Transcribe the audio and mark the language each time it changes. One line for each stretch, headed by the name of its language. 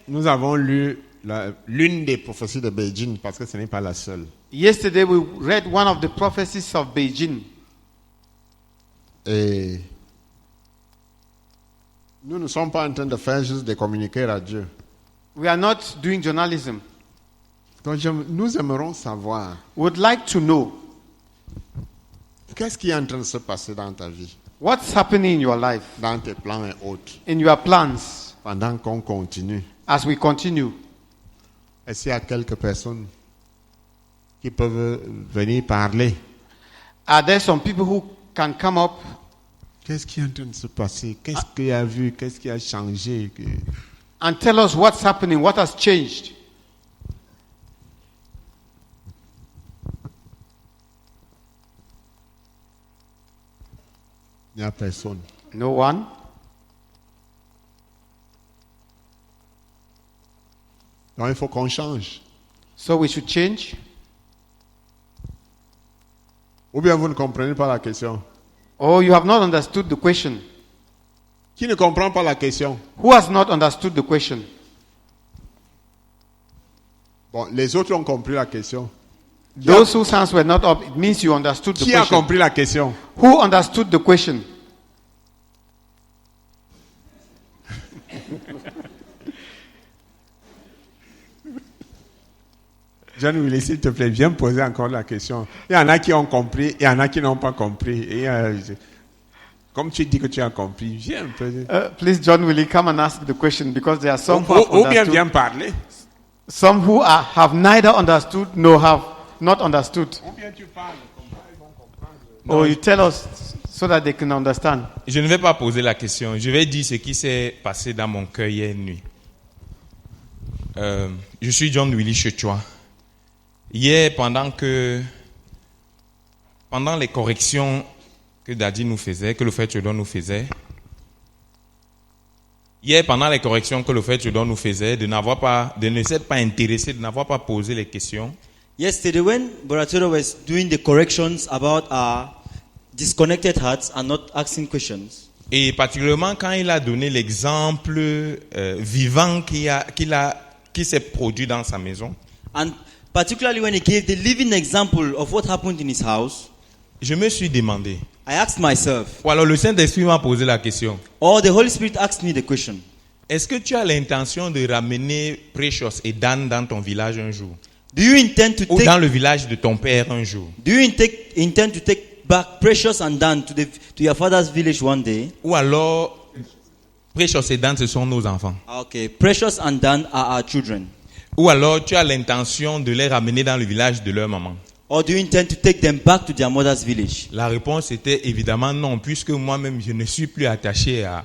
French: nous avons lu l'une des prophéties de Beijing parce que ce n'est pas la seule.
English: Yesterday we read one of the prophecies of Beijing.
French: Et nous ne sommes pas en train de faire juste de communiquer à Dieu.
English: We are not doing journalism.
French: Donc nous aimerons savoir
English: We would like to know
French: qu'est-ce qui est en train de se passer dans ta vie,
English: what's happening in your life,
French: dans tes plans et autres,
English: in your plans,
French: pendant qu'on continue.
English: as we continue.
French: Est-ce qu'il y a quelques personnes qui peuvent venir parler?
English: Are there some people who can come up
French: Qu'est-ce qui est en train de se passer? Qu'est-ce qu'il y a vu? Qu'est-ce qui a changé?
English: and tell us what's happening, what has changed?
French: Il n'y a personne.
English: No one?
French: Donc il faut qu'on change.
English: So we should change?
French: Ou bien vous ne comprenez pas la question.
English: Oh, you have not understood the question.
French: Qui ne comprend pas la question?
English: Who has not understood the question?
French: Bon, les autres ont compris la question.
English: Those whose hands were not up, it means you understood the
French: Qui a
English: question.
French: compris la question?
English: Who understood the question?
French: John Willis, s'il te plaît, viens me poser encore la question. Il y en a qui ont compris, il y en a qui n'ont pas compris. Et, comme tu dis que tu as compris, viens me poser.
English: Please, John, will you come and ask the question? Because there are some who have
French: Ou bien
English: understood.
French: viens parler.
English: Some who have neither understood nor have not understood.
French: Ou bien tu parles, comme ça ils vont comprendre.
English: Or you tell us so that they can understand.
French: Je ne vais pas poser la question. Je vais dire ce qui s'est passé dans mon cœur hier nuit. Je suis John Willy Chechua. Hier, pendant les corrections que Daddy nous faisait, que le frère Chodon nous faisait, de ne s'être pas intéressé, de n'avoir pas posé les questions.
English: Yesterday, when Boratoro was doing the corrections about our disconnected hearts and not asking questions,
French: Et particulièrement quand il a donné l'exemple vivant qui s'est produit dans sa maison,
English: and particularly when he gave the living example of what happened in his house,
French: je me suis demandé,
English: I asked myself,
French: ou alors le Saint-Esprit m'a posé la question,
English: or the Holy Spirit asked me the question,
French: est-ce que tu as l'intention de ramener Precious et Dan dans ton village un jour?
English: do you intend to
French: Ou
English: take,
French: dans le village de ton père un jour?
English: do you intend to take back Precious and Dan to your father's village one day?
French: Ou alors, Precious et Dan, ce sont nos enfants.
English: Okay, Precious and Dan are our children.
French: Ou alors, tu as l'intention de les ramener dans le village de leur maman.
English: Or do you intend to take them back to their mother's village?
French: La réponse était évidemment non, puisque moi-même, je n'y suis plus attaché.